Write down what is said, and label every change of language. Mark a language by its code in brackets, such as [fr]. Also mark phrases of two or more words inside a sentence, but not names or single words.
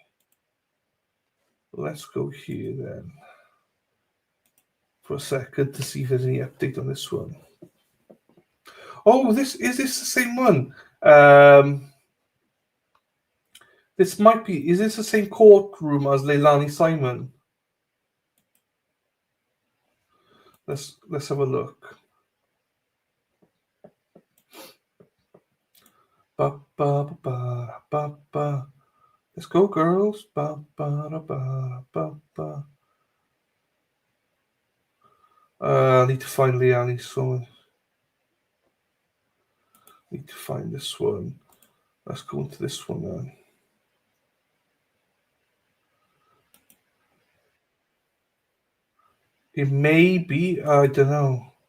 [en] Let's go here then for a second to see if there's any update on this one. Oh, is this the same one? This might be. Is this the same courtroom as Leilani Simon? Let's have a look. Ba ba ba ba ba. Let's go, girls. Ba ba ba ba ba. I need to find Leilani's song. Need to find this one. Let's go into this one then. It may be. I don't know.